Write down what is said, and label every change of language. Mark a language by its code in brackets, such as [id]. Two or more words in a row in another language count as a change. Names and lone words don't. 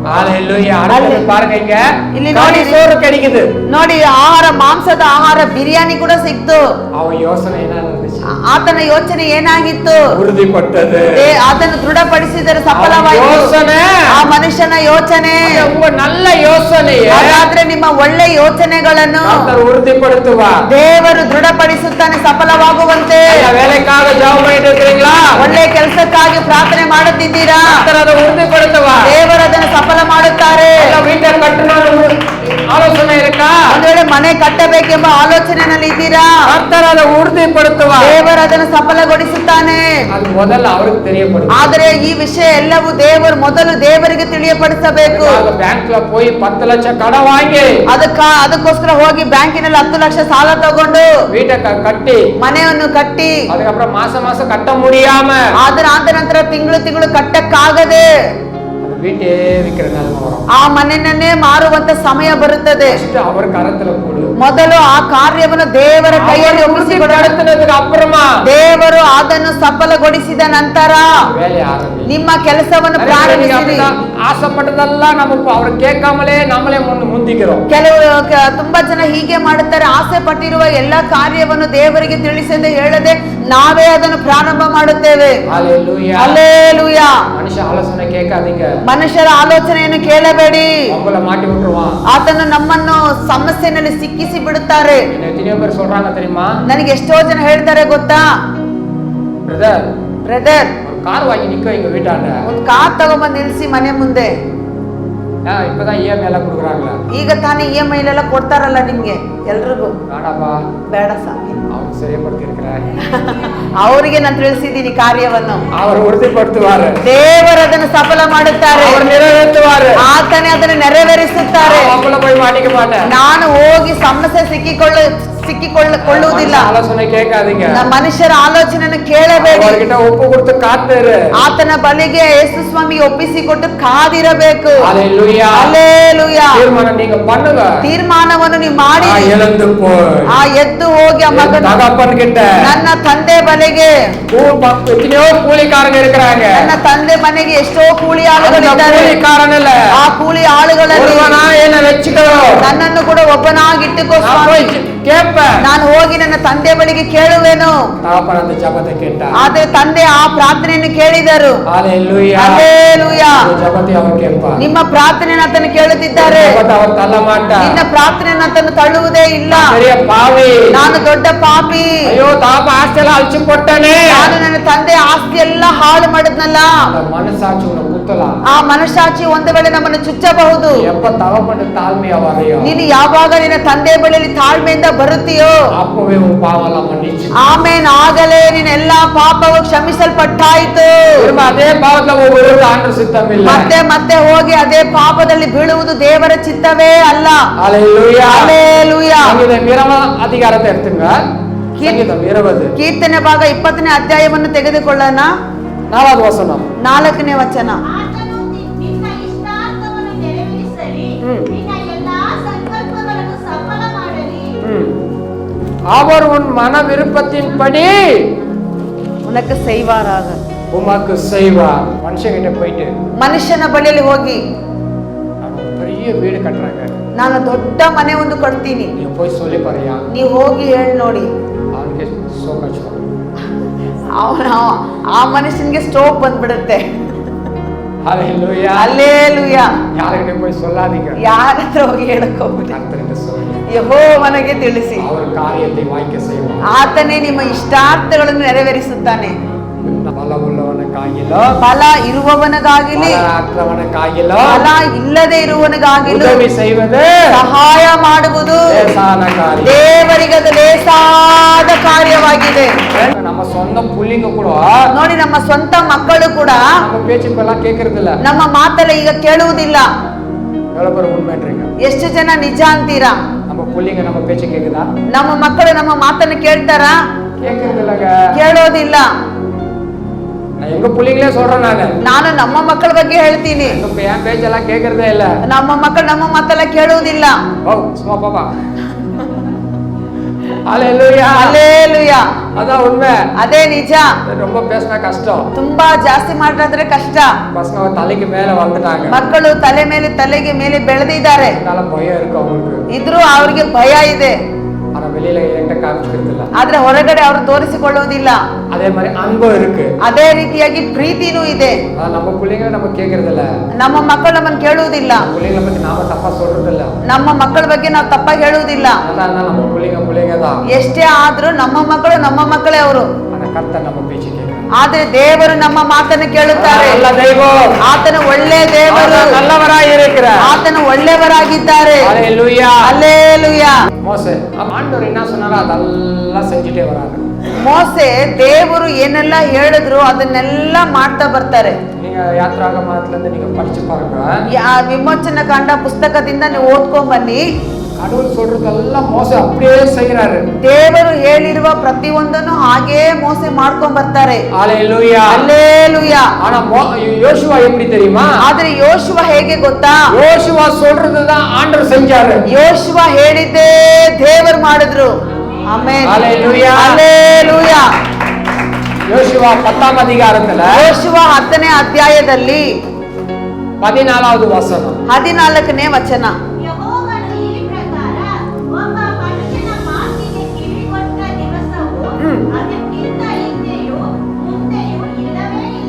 [ta] ஹalleluya. அடுத்தது பாருங்க, இங்க [kn] ಇಲ್ಲಿ [ta] காலி [kn] ನೋಡಿ. [ta] சோறு கிடைக்குது. [kn] ನೋಡಿ, ಆಹಾರ, ಮಾಂಸದ ಆಹಾರ, ಬಿರಿಯಾನಿ ಕೂಡ ಸಿಕ್ತು. [ta] அவன் யோசனை என்ன இருந்துச்சு? [kn] ಆತನ ಯೋಚನೆ ಏನಾಗಿತ್ತು? [ta] உறுதிப்பட்டது. [kn] ಅದನ್ನು ದೃಢಪಡಿಸಿದರೆ [ta] அவன் [kn] ಸಫಲವಾಯಿತು. [ta] யோசனை, [kn] ಆ ಮನುಷ್ಯನ ಯೋಚನೆ. [ta] உங்க நல்ல யோசனையை [kn] ಹಾಗಾದ್ರೆ ನಿಮ್ಮ ಒಳ್ಳೆ ಯೋಚನೆಗಳನ್ನು [ta] கர்த்தர் உறுதிப்படுத்துவார். [kn] ದೇವರು ದೃಢಪಡಿಸುತ್ತಾನೆ ಸಫಲವಾಗುವಂತೆ. [ta] இந்த வேலைக்காக ஜெபம் பண்ணிட்டு இருக்கீங்களா? [kn] ಒಳ್ಳೆ ಕೆಲಸಕ್ಕಾಗಿ ಪ್ರಾರ್ಥನೆ ಮಾಡುತ್ತಿದ್ದೀರಾ? [ta] கர்த்தர் அதை உறுதிப்படுத்துவார். [kn] ದೇವರು ಅದನ್ನು ಸಫಲ ಮಾಡುತ್ತಾರೆ. [ta] இல்ல வீட்டை கட்டணும் ஆலோசனை இருக்கா? [kn] ಒಂದು ವೇಳೆ ಮನೆ ಕಟ್ಟಬೇಕೆಂಬ ಆಲೋಚನೆಯಲ್ಲಿ ಇದ್ದೀರಾ? [ta] கர்த்தர் அதை உறுதிப்படுத்துவார். [kn] ದೇವರು ಅದನ್ನು ಸಫಲಗೊಳಿಸುತ್ತಾನೆ. [ta] அது முதல்ல அவருக்கு தெரியப்படுத்தும். [kn] ಆದರೆ ಈ ವಿಷಯ ಎಲ್ಲವೂ ದೇವರು ಮೊದಲು ದೇವರಿಗೆ ತಿಳಿಯಪಡಿಸಬೇಕು. [ta] பேங்க்ல போய் 10 லட்சம் கடன் வாங்கி [kn] ಅದಕ್ಕೋಸ್ಕರ ಹೋಗಿ ಬ್ಯಾಂಕಿನಲ್ಲಿ 10 ಲಕ್ಷ ಸಾಲ ತಗೊಂಡು [ta] வீட்டை கட்டி [kn] ಮನೆಯನ್ನು ಕಟ್ಟಿ [ta] அதுக்கப்புறம் மாசம் மாசம் கட்ட முடியாம [kn] ಆದ ನಂತರ ತಿಂಗಳು ಕಟ್ಟಕ್ಕಾಗದೆ [ta] அந்த வீட்டே விக்கிற நிலைமை வரும். [kn] ಆ ಮನೆಯನ್ನೇ ಮಾರುವಂತ ಸಮಯ ಬರುತ್ತದೆ. [ta] First அவர் கரத்துல போடு. [kn] ಮೊದಲು ಆ ಕಾರ್ಯವನ್ನು ದೇವರ ಕೈಯಲ್ಲಿ ಒಪ್ಪಿಸಿಕೊಡು. [ta] நடத்தினதுக்கு அப்புறமா [kn] ದೇವರು ಅದನ್ನು ಸಫಲಗೊಳಿಸಿದ ನಂತರ [ta] வேலையை ஆரம்பி. [kn] ನಿಮ್ಮ ಕೆಲಸವನ್ನು ಪ್ರಾರಂಭಿಸಿರಿ. [ta] ஆசைப்பட்டதெல்லாம் நமக்கு அவர் கேட்காமலே நம்மளே முந்திக்கிறோம். [kn] ತುಂಬಾ ಜನ ಹೀಗೆ ಮಾಡುತ್ತಾರೆ. ಆಸೆ ಪಟ್ಟಿರುವ ಎಲ್ಲಾ ಕಾರ್ಯವನ್ನು ದೇವರಿಗೆ ತಿಳಿಸದೆ ಹೇಳದೆ ನಾವೇ ಅದನ್ನು ಪ್ರಾರಂಭ ಮಾಡುತ್ತೇವೆ. [ta] ஹalleluya. [kn] ಹಲ್ಲೆಲೂಯಾ. [ta] மனுஷ ஆலோசனை கேட்காதீங்க. [kn] ಮನುಷ್ಯರ ಆಲೋಚನೆಯನ್ನು ಕೇಳಬೇಡಿ. [ta] உங்களை மாட்டி விட்டுருவான். [kn] ಆತನು ನಮ್ಮನ್ನು ಸಮಸ್ಯೆನಲ್ಲಿ ಸಿಕ್ಕಿಸಿ ಬಿಡುತ್ತಾರೆ. [ta] எத்தனையோ பேர் சொல்றாங்க தெரியுமா? [kn] ನನಗೆ ಎಷ್ಟೋ ಜನ ಹೇಳ್ತಾರೆ ಗೊತ್ತಾ? ಬ್ರದರ್, [ta] ஒரு கார் வாங்கி நிக்க எங்க வீட்டாண்ட. [kn] ಒಂದು ಕಾರ್ ತಗೊಂಡ್ಬಂದು ನಿಲ್ಸಿ ಮನೆ ಮುಂದೆ. [ta] இப்பதான் EMI எல்லாம் கொடுக்குறாங்களா? [kn] ಈಗ ತಾನೇ EMI ಎಲ್ಲ ಕೊಡ್ತಾರಲ್ಲ ನಿಮ್ಗೆ ಎಲ್ರಿಗೂ. [ta] வேண்டாப்பா, [kn] ಬೇಡ ಸ್ವಾಮಿ, [ta] அவருக்கு சரிப்படுத்தி இருக்கிறார். [kn] ಅವರಿಗೆ ನಾನು ತಿಳಿಸಿದ್ದೀನಿ ಕಾರ್ಯವನ್ನು. [ta] அவர் உறுதிப்படுத்துவாரு. [kn] ದೇವರು ಅದನ್ನು ಸಫಲ ಮಾಡುತ್ತಾರೆ. [ta] அவர் நிறைவேற்றுவாரு. [kn] ಆತನೇ ಅದನ್ನು ನೆರವೇರಿಸುತ್ತಾರೆ. [ta] அவங்கள போய் மாட்டிக்க மாட்டேன். [kn] ನಾನು ಹೋಗಿ ಸಮಸ್ಯೆ ಸಿಕ್ಕಿಕೊಳ್ಳುವುದಿಲ್ಲ. [ta] ஆலோசனை கேட்காதீங்க. [kn] ನಮ್ಮ ಮನುಷ್ಯರ ಆಲೋಚನೆಯನ್ನು ಕೇಳಬೇಡಿ. [ta] அவர்கிட்ட ஒப்பு கொடுத்து காத்துரு. [kn] ಆತನ ಬಳಿಗೆ ಯೇಸು ಸ್ವಾಮಿಗೆ ಒಪ್ಪಿಸಿಕೊಟ್ಟು ಕಾದಿರಬೇಕು. [ta] ஹalleluya. [kn] ಹಲ್ಲೆಲೂಯಾ. [ta] தீர்மானம் நீங்க பண்ணுங்க. [kn] ತೀರ್ಮಾನವನ್ನು ನೀವು ಮಾಡಿ [ta] எழுந்து போய் [kn] ಎದ್ದು ಹೋಗಿ ಆ ಮಗನ [ta] தகப்பன் கிட்ட [kn] ನನ್ನ ತಂದೆ ಬಳಿಗೆ. [ta] எத்தனையோ கூலிக்காரங்க இருக்கிறாங்க. [kn] ನನ್ನ ತಂದೆ ಮನೆಗೆ ಎಷ್ಟೋ ಕೂಲಿ [ta] அந்த [kn] ಆಳುಗಳಿದ್ದಾರೆ. [ta] கூலிக்காரன் இல்ல, [kn] ಆ ಕೂಲಿ ಆಳುಗಳಲ್ಲಿ [ta] ஒருவனா என்ன வெச்சுக்கோ. [kn] ನನ್ನನ್ನು ಕೂಡ ಒಬ್ಬನಾಗಿಟ್ಟುಕೋ [ta] நான் [kn] ಸ್ವಾಮಿ. [ta] போய் கேட்பேன். [kn] ನಾನು ಹೋಗಿ ನನ್ನ ತಂದೆ ಬಳಿಗೆ ಕೇಳುವೆನು. [ta] தகப்பன் அந்த ஜெபத்தை கேட்டார். [kn] ಆದ್ರೆ ತಂದೆ ಆ ಪ್ರಾರ್ಥನೆಯನ್ನು ಕೇಳಿದರು. [ta] ஹalleluya. [kn] ಹಲ್ಲೆಲೂಯಾ. [ta] அந்த ஜெபத்தை அவர் கேட்பார். [kn] ನಿಮ್ಮ ಪ್ರಾರ್ಥನೆಯನ್ನು ಆತನು ಕೇಳುತ್ತಿದ್ದಾರೆ. [ta] ஜெபத்தை அவர் தள்ள மாட்டார். [kn] ನಿನ್ನ ಪ್ರಾರ್ಥನೆಯನ್ನು ಆತನು ತಳ್ಳುವುದೇ ಇಲ್ಲ. [ta] பெரிய பாவி. [kn] ನಾನು ದೊಡ್ಡ ಪಾಪಿ. [ta] ஐயோ தாப்ப ஆஸ்தியெல்லாம் அழிச்சு போட்டானே. [kn] ನಾನು ನನ್ನ ತಂದೆ ಆಸ್ತಿ ಎಲ್ಲ ಹಾಳು ಮಾಡಿದ್ನಲ್ಲ. [ta] அந்த மனசாட்சி உன்னை குத்தலாம். [kn] ಆ ಮನಸಾಕ್ಷಿ ಒಂದು ವೇಳೆ ನಮ್ಮನ್ನು ಚುಚ್ಚಬಹುದು. [ta] எப்ப தகப்பன் தாழ்மையா வரையோ [kn] ನೀನು ಯಾವಾಗ ನಿನ್ನ ತಂದೆ ಬಳಿಯಲ್ಲಿ ತಾಳ್ಮೆಯಿಂದ ಬರುತ್ತೀಯೋ [ta] அப்பவே உன் பாவம் எல்லாம் மன்னிச்சு [kn] ಆಮೇನ್ ಆಗಲೇ ನಿನ್ನ ಎಲ್ಲಾ ಪಾಪವು ಕ್ಷಮಿಸಲ್ಪಟ್ಟಾಯಿತು. [ta] திரும்ப அதே பாவத்துல ஒவ்வொரு ஆண்டு சித்தம் இல்ல. [kn] ಮತ್ತೆ ಮತ್ತೆ ಹೋಗಿ ಅದೇ ಪಾಪದಲ್ಲಿ ಬೀಳುವುದು ದೇವರ ಚಿತ್ತವೇ ಅಲ್ಲ. [ta] ஹalleluya. [kn] ಹಲ್ಲೆಲೂಯಾ. [ta] சங்கீதம் 20 அதிகாரத்தை எடுத்துங்க. சங்கீதம் 20 [kn] ಕೀರ್ತನೆ ಭಾಗ 20ನೇ ಅಧ್ಯಾಯವನ್ನು ತೆಗೆದುಕೊಳ್ಳೋಣ. [ta] 4வது வசனம். [kn] 4ನೇ ವಚನ. ಆತನು ನಿನ್ನ ಇಷ್ಟಾರ್ಥವನ್ನು ನೆರವೇರಿಸಲಿ, ನಿನ್ನ ಎಲ್ಲಾ ಸಂಕಲ್ಪಗಳನ್ನು ಸಫಲ ಮಾಡಲಿ. [ta] அவர் உன் மன விருப்பத்தின்படி உனக்கு செய்வாராக. உமக்கு செய்வார். மனுஷங்கிட்ட போயிட்டு [kn] ಮನುಷ್ಯನ ಬಳಿಯಲ್ಲಿ ಹೋಗಿ [ta] அவங்க பெரிய வீடு கட்டுறாங்க, [kn] ನಾನು ದೊಡ್ಡ ಮನೆ ಒಂದು ಕೊಡ್ತೀನಿ, [ta] நீங்க போய் சொல்லி பாருயா, [kn] ನೀವು ಹೋಗಿ ಹೇಳಿ ನೋಡಿ. [ta] அவனுக்கு சோகாச்சு [kn] ಆ ಮನುಷ್ಯನಿಗೆ ಸ್ಟೋವ್ ಬಂದ್ಬಿಡುತ್ತೆ. [ta] ஹalleluya. [kn] ಅಲ್ಲೇಲುಯಾ. [ta] யார்கிட்ட போய் சொல்லாதீங்க, [kn] ಯಾರ ಹತ್ರ ಹೋಗಿ ಹೇಳಕ್ ಹೋಗ್ಬಿಡಿ, [ta] கர்த்தர்கிட்ட சொல்லுங்க. [kn] ಯೆಹೋವನಿಗೆ ತಿಳಿಸಿ, [ta] அவர் காரியத்தை வாய்க்க செய்வார். [kn] ಆತನೇ ನಿಮ್ಮ ಇಷ್ಟಾರ್ಥಗಳನ್ನು ನೆರವೇರಿಸುತ್ತಾನೆ. [ta] பலமுள்ளவனுக்காகிலோ [kn] ಫಲ ಇರುವವನಿಗಾಗಲಿ [ta] பலமற்றவனுக்காகிலோ [kn] ಫಲ ಇಲ್ಲದೆ ಇರುವವನಿಗಾಗಲಿ [ta] உதவி செய்வது [kn] ಸಹಾಯ ಮಾಡುವುದು [ta] லேசான காரியம். [kn] ದೇವರಿಗೆ ಅದು ಲೇಸಾದ ಕಾರ್ಯವಾಗಿದೆ. [ta] நம்ம சொந்த புள்ளிங்க கூட [kn] ನೋಡಿ, ನಮ್ಮ ಸ್ವಂತ ಮಕ್ಕಳು ಕೂಡ [ta] நம்ம பேச்சுக்கெல்லாம் கேட்கறது இல்ல. [kn] ನಮ್ಮ ಮಾತಲ್ಲ ಈಗ ಕೇಳುವುದಿಲ್ಲ. [ta] எவ்வளவு பேர் உண்மைன்றீங்க? [kn] ಎಷ್ಟು ಜನ ನಿಜ ಅಂತೀರಾ? [ta] நம்ம புள்ளிங்க நம்ம பேச்சு கேக்குதா? [kn] ನಮ್ಮ ಮಕ್ಕಳು ನಮ್ಮ ಮಾತನ್ನು ಕೇಳ್ತಾರಾ? [ta] கேட்கறது இல்லங்க. [kn] ಕೇಳೋದಿಲ್ಲ. [ta] நான் எங்க புள்ளிங்களே சொல்றேன். [kn] ನಾನು ನಮ್ಮ ಮಕ್ಕಳ ಬಗ್ಗೆ ಹೇಳ್ತೀನಿ. [ta] என் பேச்செல்லாம் கேட்கறதே இல்ல. [kn] ನಮ್ಮ ಮಕ್ಕಳು ನಮ್ಮ ಮಾತೆಲ್ಲ ಕೇಳುವುದಿಲ್ಲ. [ta] ஓ சும்மா பாப்பா. ஹalleluya. [kn] ಹಲ್ಲೇಲೂಯಾ. [ta] அதான் உண்மை. [kn] ಅದೇ ನಿಜ. [ta] ரொம்ப பேசினா கஷ்டம். [kn] ತುಂಬಾ ಜಾಸ್ತಿ ಮಾಡಿದ್ರೆ ಕಷ್ಟ. [ta] பசங்க தலைக்கு மேல வந்துட்டாங்க, [kn] ಮಕ್ಕಳು ತಲೆಗೆ ಮೇಲೆ ಬೆಳೆದಿದ್ದಾರೆ. [ta] அதனால பயம் இருக்கு அவங்களுக்கு. [kn] ಇದ್ರೂ ಅವ್ರಿಗೆ ಭಯ ಇದೆ. [ta] ஆனா வெளியில என்கிட்ட காமிச்சுக்கிறது இல்ல. [kn] ಆದ್ರೆ ಹೊರಗಡೆ ಅವರು ತೋರಿಸಿಕೊಳ್ಳುವುದಿಲ್ಲ. [ta] அதே மாதிரி அன்பும் இருக்கு. [kn] ಅದೇ ರೀತಿಯಾಗಿ ಪ್ರೀತಿನೂ ಇದೆ. [ta] நம்ம பிள்ளைங்களை நம்ம கேட்கறது இல்ல. [kn] ನಮ್ಮ ಮಕ್ಕಳು ನಮ್ಮನ್ನು ಕೇಳುವುದಿಲ್ಲ. [ta] பிள்ளைங்களை பத்தி நாம தப்பா சொல்றது இல்ல. [kn] ನಮ್ಮ ಮಕ್ಕಳ ಬಗ್ಗೆ ನಾವು ತಪ್ಪಾಗಿ ಹೇಳುವುದಿಲ್ಲ. [ta] அதான் நம்ம பிள்ளைங்க தான். [kn] ಎಷ್ಟೇ ಆದ್ರೂ ನಮ್ಮ ಮಕ್ಕಳೇ ಅವರು. [ta] ஆனா கர்த்தர் நம்ம பேச்சு கேட்கறாரு. [kn] ಆದ್ರೆ ದೇವರು ನಮ್ಮ ಮಾತನ್ನು ಕೇಳುತ್ತಾರೆ. [ta] நல்ல தெய்வம். [kn] ಆತನ ಒಳ್ಳೆ ದೇವರು. [ta] நல்லவராய் இருக்கிறார். [kn] ಆತನ ಒಳ್ಳೆಯವರಾಗಿದ್ದಾರೆ. [ta] ஹalleluya. [kn] ಹಲ್ಲೇಲೂಯಾ. [ta] மோசே ஆண்டவர் என்ன சொன்னாரோ அதெல்லாம் செஞ்சுட்டே வராங்க. [kn] ಮೋಸೆ ದೇವರು ಏನೆಲ್ಲ ಹೇಳಿದ್ರು ಅದನ್ನೆಲ್ಲ ಮಾಡ್ತಾ ಬರ್ತಾರೆ. [ta] நீங்க யாத்ராகமத்துல இருந்து நீங்க படிச்சு பாருங்க. [kn] ವಿಮೋಚನ ಕಾಂಡ ಪುಸ್ತಕದಿಂದ ನೀವು ಓದ್ಕೊಂಡ್ ಬನ್ನಿ. [ta] கடவுள் சொல்றதெல்லாம் மோசே அப்படியே செய்யறாரு. [kn] ದೇವರು ಹೇಳಿರುವ ಪ್ರತಿಯೊಂದನ್ನು ಹಾಗೇ ಮೋಸೆ ಮಾಡ್ಕೊಂಡ್ ಬರ್ತಾರೆ. [ta] ஹalleluya. [kn] ಹಲ್ಲೇಲೂಯಾ. [ta] ஆனா யோசுவா எப்படி தெரியுமா? [kn] ಆದ್ರೆ ಯೋಶುವ ಹೇಗೆ ಗೊತ್ತಾ? [ta] யோசுவா சொல்றதுதான் ஆண்டவர் செஞ்சாரு. [kn] ಯೋಶುವ ಹೇಳಿದ್ದೇ ದೇವರು ಮಾಡಿದ್ರು. ಆಮೆನ್. [ta] ஹalleluya. [kn] ಹಲ್ಲೇಲೂಯಾ. [ta] யோசுவா 10ஆம் அதிகாரத்துல [kn] ಯೋಶುವ 10ನೇ ಅಧ್ಯಾಯದಲ್ಲಿ [ta] 14வது வசனம். [kn] 14ನೇ ವಚನ. ಯೆಹೋವನು ಈ ಪ್ರಕಾರ ಒಬ್ಬ ಮನುಷ್ಯನ ಮಾತಿಗೆ ಕಿವಿಗೊಟ್ಟ ದಿವಸವು ಅದಕ್ಕಿಂತ ಹಿಂದೆಯೂ ಮುಂದೆಯೂ ಇಲ್ಲವೇ ಇಲ್ಲ.